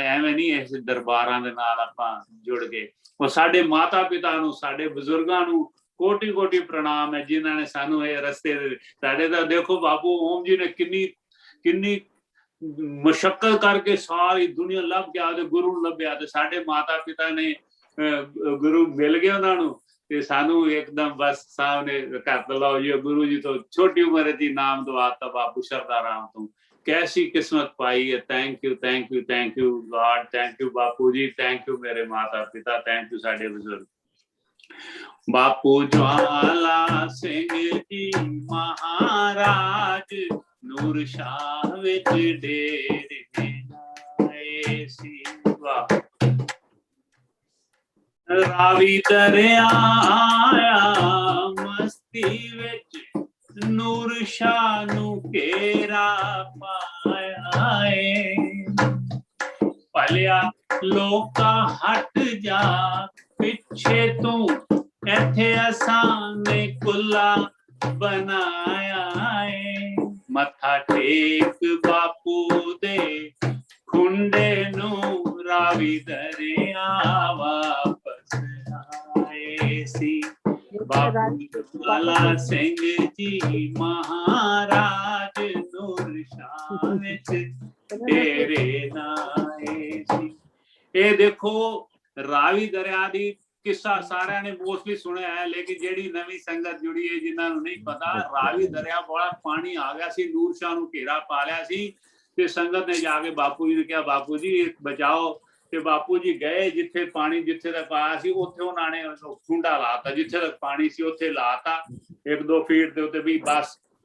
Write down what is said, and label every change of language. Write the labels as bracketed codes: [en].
[pa] ਐਵੇਂ ਨਹੀਂ ਇਸ ਦਰਬਾਰਾਂ ਦੇ ਨਾਲ ਆਪਾਂ ਜੁੜ ਗਏ। ਔਰ ਸਾਡੇ ਮਾਤਾ ਪਿਤਾ ਨੂੰ, ਸਾਡੇ ਬਜ਼ੁਰਗਾਂ ਨੂੰ ਕੋਟੀ ਕੋਟੀ ਪ੍ਰਣਾਮ ਹੈ, ਜਿਨ੍ਹਾਂ ਨੇ ਸਾਨੂੰ ਇਹ ਰਸਤੇ ਸਾਡੇ ਦਾ ਦੇਖੋ ਬਾਪੂ ਓਮ ਜੀ ਨੇ ਕਿੰਨੀ ਮੁਸ਼ੱਕਤ ਕਰਕੇ ਸਾਰੀ ਦੁਨੀਆ ਲੱਭ ਕੇ ਆਦੇ ਗੁਰੂ ਨੂੰ ਲੱਭਿਆ ਤੇ ਸਾਡੇ ਮਾਤਾ ਪਿਤਾ ਨੇ ਗੁਰੂ ਮਿਲ ਗਏ ਉਹਨਾਂ ਨੂੰ ਤੇ ਸਾਨੂੰ ਇੱਕਦਮ ਬਸ ਸਾਹਮਣੇ ਘਰ ਲਾਓ ਜੀ ਗੁਰੂ ਜੀ ਤੋਂ ਛੋਟੀ ਉਮਰ ਦੀ ਨਾਮ ਦਵਾਤਾ ਬਾਪੂ ਸ਼ਰਦਾ ਰਾਮ ਤੋਂ। [hi] कैसी किस्मत पाई है। [en] thank you thank you thank you God, thank you Bapu ji, thank you [hi] मेरे माता पिता, [en] thank you [pa] साडे बुजुर्ग। बापू ज्वाला सिंह जी महाराज नूर शाह विच डेरे लाए सी। वाह। रावी दरिया आया मस्ती विच, ਨੂਰ ਸ਼ਾਹ ਨੂੰ ਘੇਰਾ ਪਾਇਆ ਏ। ਭਲਿਆ ਲੋਕਾਂ ਹਟ ਜਾ ਪਿੱਛੇ ਤੂੰ, ਇੱਥੇ ਅਸਾਂ ਨੇ ਕੁੱਲਾ ਬਣਾਇਆ ਏ। ਮੱਥਾ ਟੇਕ ਬਾਪੂ ਦੇ ਖੁੰਡੇ ਨੂੰ, ਰਾਵੀ ਦਰਿਆ ਵਾਪਸ ਆਏ ਸੀ। बापू ज्वाला सिंह जी महाराज नूर शाह विच डेरे लाए सी। ਇਹ ਦੇਖੋ ਰਾਵੀ ਦਰਿਆ ਦੀ ਕਿੱਸਾ ਸਾਰਿਆਂ ਨੇ ਮੋਸਟਲੀ ਸੁਣਿਆ ਹੈ, ਲੇਕਿਨ ਜਿਹੜੀ ਨਵੀਂ ਸੰਗਤ ਜੁੜੀ ਹੈ ਜਿਨ੍ਹਾਂ ਨੂੰ ਨਹੀਂ ਪਤਾ, ਰਾਵੀ ਦਰਿਆ ਬੜਾ ਪਾਣੀ ਆ ਗਿਆ ਸੀ, ਨੂਰ ਸ਼ਾਹ ਨੂੰ ਘੇਰਾ ਪਾ ਲਿਆ ਸੀ ਤੇ ਸੰਗਤ ਨੇ ਜਾ ਕੇ ਬਾਪੂ ਜੀ ਨੂੰ ਕਿਹਾ ਬਾਪੂ ਜੀ ਬਚਾਓ। ਤੇ ਬਾਪੂ ਜੀ ਗਏ ਜਿੱਥੇ ਪਾਣੀ ਜਿੱਥੇ ਤੱਕ ਆਇਆ ਸੀ ਉੱਥੇ ਉਹਨਾਂ ਨੇ ਖੁੰਡਾ ਲਾਤਾ, ਜਿੱਥੇ ਤੱਕ ਪਾਣੀ ਸੀ ਉੱਥੇ ਲਾਤਾ 1-2 ਫੀਟ ਦੇ ਉੱਤੇ ਵੀ ਬਸ।